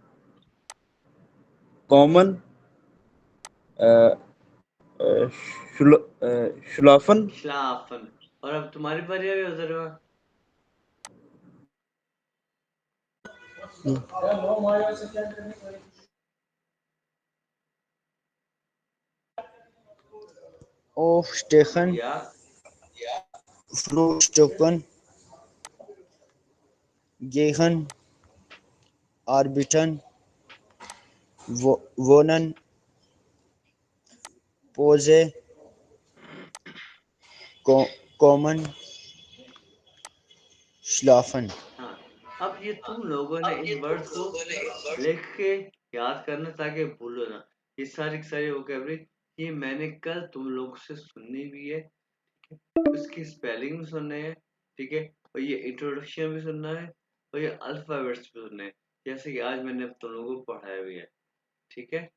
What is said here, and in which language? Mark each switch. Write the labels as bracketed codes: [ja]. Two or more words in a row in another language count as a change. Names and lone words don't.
[en] Common, [de] äh, Schlafen, श्लाफन। [hi] और अब तुम्हारी बारी है उधर। [de] Aufstehen, [hi] या [de] Frühstücken, gehen, arbeiten, wohnen, Pause, kommen, schlafen। [hi] हाँ, अब ये तुम लोगों ने इन वर्ड्स को लिख के याद करना, ताकि भूलो ना। ये सारी की सारी वोकैबुलरी ये मैंने कल तुम लोगों से सुननी भी है, उसकी स्पेलिंग भी सुनने हैं, ठीक है, और ये इंट्रोडक्शन भी सुनना है, और ये अल्फाबेट्स भी सुनने हैं, जैसे कि आज मैंने तुम लोगों को पढ़ाया भी है, ठीक है।